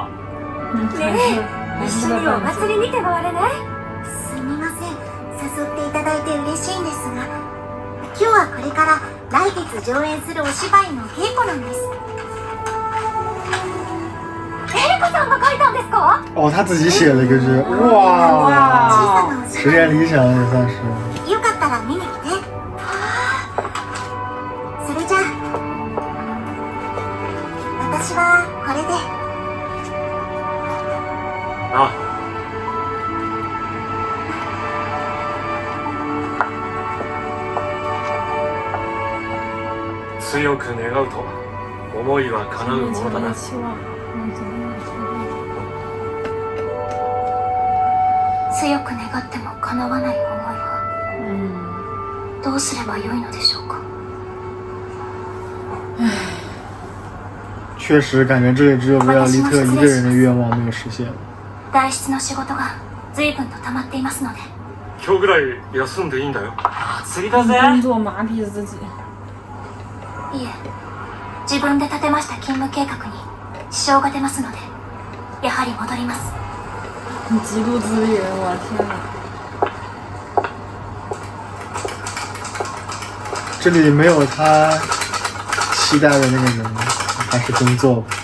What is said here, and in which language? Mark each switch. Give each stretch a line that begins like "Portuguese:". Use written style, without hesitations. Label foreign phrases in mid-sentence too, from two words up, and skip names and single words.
Japanese: ねえ、一緒にお祭り見て回れない？すみません、誘っていただいて嬉しいんですが、今日はこれから来月上演するお芝居の稽古なんです。エリコさんが書いたんですか？
Chinese: 哦，他自己写了一个剧，哇，实现理想也算是。
Japanese: よかったら見に来て。私はこれで。あ強く願うと思いは叶うものだな。
Chinese: 期望。
Japanese: 強く願っても叶わない思いはどうすればよいのでしょうか。
Chinese: 确实感觉这里只有维尔利特一个人的愿望没有实现。
Japanese: 外出の仕事が随分と溜まっていますので。今日ぐらい休んでいいんだよ。釣りだぜ。
Chinese: 工作麻痹自己。
Japanese: いえ、自分で立てました勤務計画に支障が出ますので、やはり戻ります。
Chinese: 极度自律，我天哪！这里没有他期待的那个人，还是工作吧。